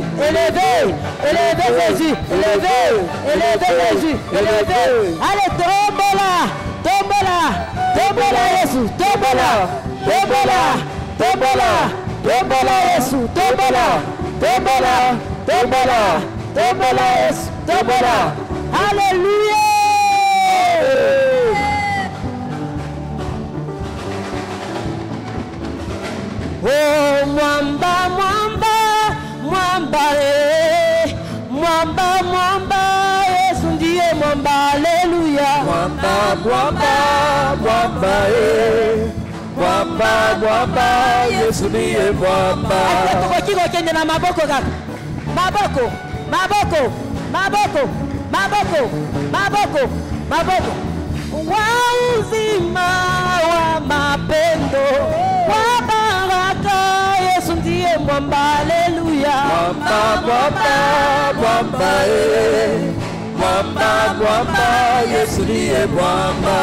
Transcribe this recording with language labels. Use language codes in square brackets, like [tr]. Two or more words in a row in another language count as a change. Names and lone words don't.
[fr] Élevez Jésus. Élevez Jésus. Élevez. Allez, tombola. Jésus. [ln] Tombola Jésus. Tombola Jésus. Tombola. [fr] Alléluia. [sw] Oh mwamba Yesu ndiye mwamba. Alléluia. Mwamba Yesu ndiye mwamba. [ln] Tukokiko kende na maboko kaka. Maboko. [sw] Wa uzima wa mapendo wa baraka Yesu ndiye mwamba. Haleluya. Mwamba Yesu ndiye mwamba.